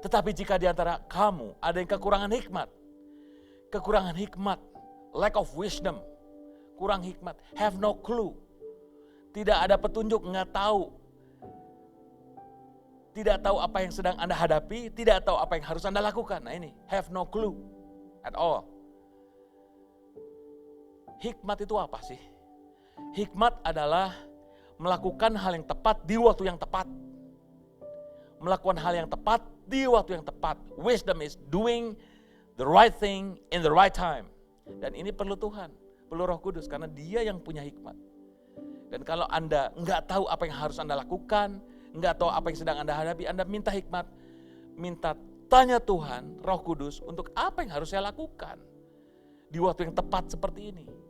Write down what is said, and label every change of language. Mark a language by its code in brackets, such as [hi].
[id] Tetapi jika di antara kamu ada yang kekurangan hikmat, [en] lack of wisdom, [id] kurang hikmat, [en] have no clue, [id] tidak ada petunjuk, nggak tahu, tidak tahu apa yang sedang Anda hadapi, tidak tahu apa yang harus Anda lakukan. Nah ini, [en] have no clue at all. [id] Hikmat itu apa sih? Hikmat adalah melakukan hal yang tepat di waktu yang tepat. Melakukan hal yang tepat di waktu yang tepat. [en] Wisdom is doing the right thing in the right time. [id] Dan ini perlu Tuhan, perlu Roh Kudus, karena Dia yang punya hikmat. Dan kalau Anda nggak tahu apa yang harus Anda lakukan, nggak tahu apa yang sedang Anda hadapi, Anda minta hikmat, tanya Tuhan, Roh Kudus, untuk apa yang harus saya lakukan di waktu yang tepat seperti ini.